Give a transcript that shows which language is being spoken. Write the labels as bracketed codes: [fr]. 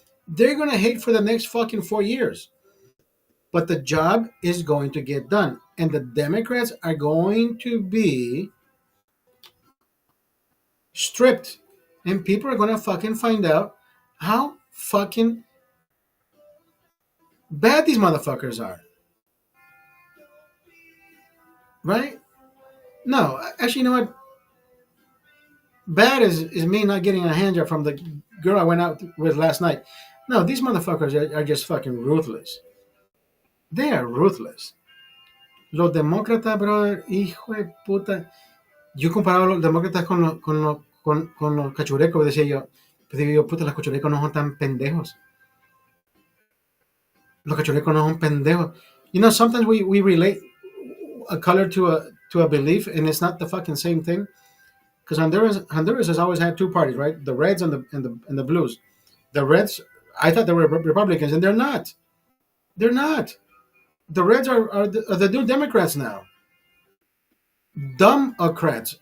[en] They're gonna hate for the next fucking 4 years, but the job is going to get done, and the Democrats are going to be stripped, and people are gonna fucking find out how fucking bad these motherfuckers are, right? No, actually, you know what? Bad is me not getting a hand job from the girl I went out with last night. No, these motherfuckers are just fucking ruthless. They are ruthless. [es] Los demócratas, brother, hijo de puta. Yo comparaba a los demócratas con los cachurecos, decía yo. Pues digo yo, puta, los cachurecos no son tan pendejos. Los cachurecos no son pendejos. [en] You know, sometimes we relate a color to a belief, and it's not the fucking same thing. Because Honduras has always had two parties, right? The Reds and the Blues. The Reds, I thought they were Republicans, and they're not. They're not. The Reds are the new Democrats now. Dumbocrats.